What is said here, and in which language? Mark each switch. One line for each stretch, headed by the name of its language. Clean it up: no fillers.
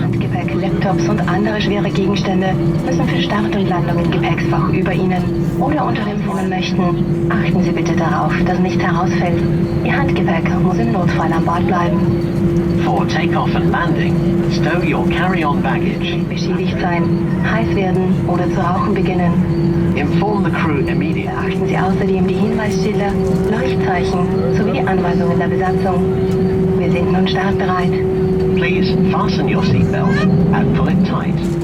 German: Handgepäck, Laptops und andere schwere Gegenstände müssen für Start und Landung im Gepäcksfach über Ihnen oder unter dem Fummeln möchten. Achten Sie bitte darauf, dass nichts herausfällt. Ihr Handgepäck muss im Notfall an Bord bleiben.
English: For takeoff and landing, stow your carry-on baggage.
German: Beschädigt sein, heiß werden oder zu rauchen beginnen.
English: Inform the crew immediately.
German: Beachten Sie außerdem die Hinweisschilder, Leuchtzeichen sowie die Anweisungen der Besatzung. Wir sind nun startbereit.
English: Please fasten your seatbelt and pull it tight.